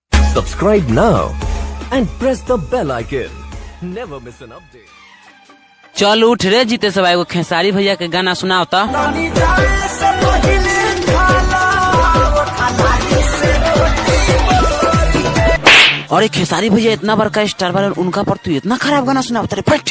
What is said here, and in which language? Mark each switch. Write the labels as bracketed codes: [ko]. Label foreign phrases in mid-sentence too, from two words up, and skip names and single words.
[en] Subscribe now and press the bell icon. Never miss an update. [bho] चल उठ रे जीते सब एगो खेसारी भैया के गाना सुनाओ तो। अरे खेसारी भैया इतना बड़का स्टार वाले उनका पर तू इतना खराब गाना सुनाओ तेरे फट।